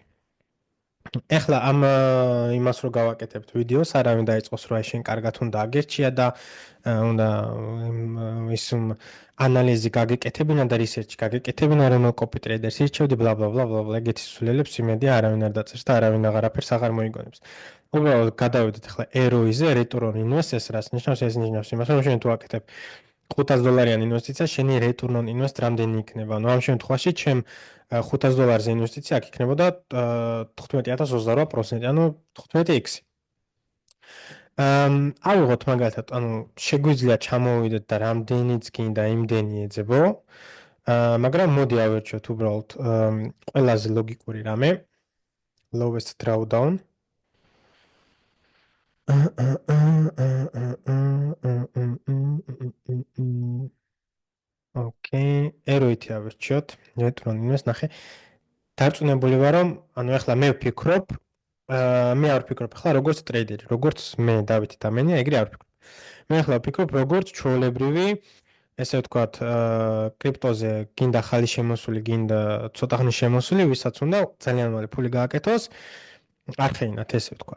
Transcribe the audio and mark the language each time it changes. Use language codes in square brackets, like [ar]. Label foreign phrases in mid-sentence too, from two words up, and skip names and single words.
[ka] ეხლა ამ იმას რო გავაკეთებთ ვიდეოს, არავინ დაიწყოს რომ აი შენ კარგად უნდა აგერჩია და უნდა ის ანალიზი გაგეკეთებინა და რისერჩი გაგეკეთებინა, რომელ [en] copy trader [ka] ირჩევდი, ბლა ბლა ბლა ბლა ბლა, ეგეთი სულელებს იმედი არავინ არ დაწერს და არავინ აღარაფერს აღარ მოიგონებს. უბრალოდ გადავიდეთ ახლა ROI-ზე, [en] return on invest, [ka] ეს რას ნიშნავს? ეს ნიშნავს იმას, რომ შენ თუ აკეთებ 500 დოლარიანი ინვესტიცია, შენი [en] return on invest [ka] რამდენი იქნება? ანუ ამ შემთხვევაში ჩემ 500 დოლარზე ინვესტიცია აქ იქნებოდა 15028%, ანუ 15x. ავიღოთ მაგალითად, ანუ შეგვიძლია ჩამოვიდეთ და რამდენიც გინდა იმდენი ეძებო. მაგრამ მოდი ავერჩიოთ უბრალოდ ყველაზე ლოგიკური რამე. [en] Lowest drawdown. Okay, [ka] ROI-ი ავერჩიოთ. [en] return on invest [ka] ნახე. დარწმუნებული ვარ რომ, ანუ ახლა მე ვფიქრობ, მე არ ვფიქრობ ახლა როგორც ტრეიდერი, როგორც მე დავითი დამენია, ეგრე არ ვფიქრობ. მე ახლა ვფიქრობ როგორც ჩვეულებრივი, ესე ვთქვათ, კრიპტოზე გინდა ხალი შემოსული, გინდა ცოტა ხნის შემოსული, ვისაც უნდა ძალიან მალე ფული გააკეთოს, არ ხეინათ ესე ვთქვათ.